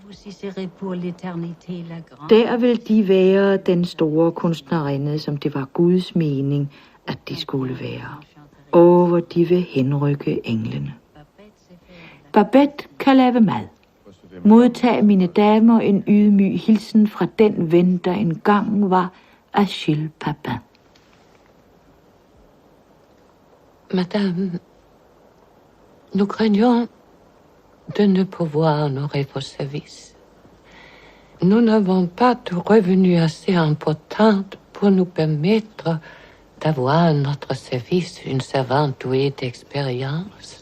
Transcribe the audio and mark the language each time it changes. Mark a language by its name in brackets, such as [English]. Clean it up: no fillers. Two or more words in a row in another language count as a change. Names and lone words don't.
[Danish] Der vil de være den store kunstnerinde, som det var Guds mening, at de skulle være. Og hvor de vil henrykke englene. Babette kan lave mad. Modtag mine damer en ydmyg hilsen fra den ven, der engang var Achille Papin. [French] Madame, nous craignons de ne pouvoir honorer vos services. Nous n'avons pas de revenus assez importants pour nous permettre d'avoir à notre service une servante douée d'expérience.